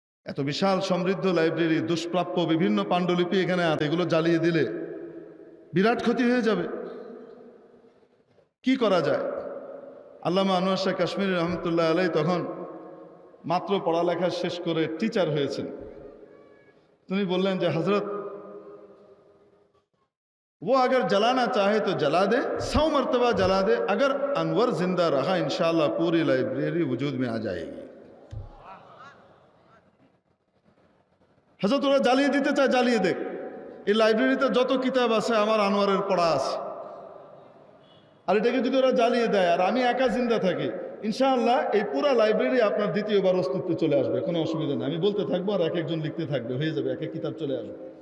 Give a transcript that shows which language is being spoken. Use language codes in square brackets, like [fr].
[bn] এত বিশাল সমৃদ্ধ লাইব্রেরি, দুষ্প্রাপ্য বিভিন্ন পাণ্ডুলিপি এখানে আছে, এগুলো জ্বালিয়ে দিলে বিরাট ক্ষতি হয়ে যাবে। কি করা যায়? আল্লামা আনোয়ার শাহ কাশ্মীরি রহমতুল্লাহ আলাই তখন মাত্র পড়ালেখা শেষ করে টিচার হয়েছেন। তিনি বললেন যে হজরত, [hi] वो अगर जलाना चाहे तो जला दे, 100 मरतबा जला दे, अगर अनवर जिंदा रहा इंशाल्लाह पूरी लाइब्रेरी वजूद में आ जाएगी। [bn] हजरत ওরা জ্বালিয়ে দিতে চায়, জ্বালিয়ে দেখ, এই লাইব্রেরিতে যত কিতাব আছে আমার আনোয়ারের পড়া আছে, আর এটাকে যদি ওরা জ্বালিয়ে দেয় আর আমি একা জিন্দা থাকি, ইনশাআল্লাহ এই পুরো লাইব্রেরি আপনার দ্বিতীয়বার অস্তিত্বে চলে আসবে, কোনো অসুবিধা নেই। আমি বলতে থাকবো আর এক একজন লিখতে থাকবে, হয়ে যাবে, এক এক কিতাব চলে আসবে।